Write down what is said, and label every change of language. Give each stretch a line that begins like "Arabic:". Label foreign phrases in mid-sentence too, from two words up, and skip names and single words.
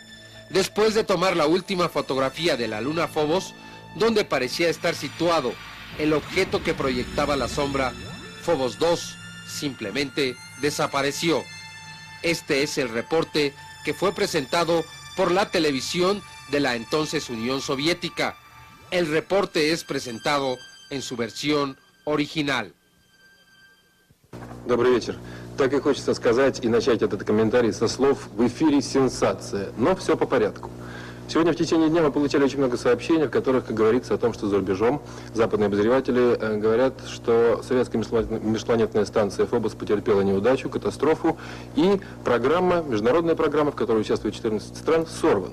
Spanish: Después de tomar la última fotografía de la luna Phobos, donde parecía estar situado el objeto que proyectaba la sombra, Phobos 2 simplemente desapareció. Este es el reporte que fue presentado por la televisión de la entonces Unión Soviética. El reporte es presentado en su versión original.
Russian: Добрый вечер. Так и хочется сказать и начать этот комментарий со слов «в эфире сенсация», но все по порядку. Сегодня в течение дня мы получали очень много сообщений, в которых говорится о том, что за рубежом западные обозреватели говорят, что советская межпланетная станция Фобос потерпела неудачу, катастрофу, и программа, международная программа, в которой участвует 14 стран, сорвана.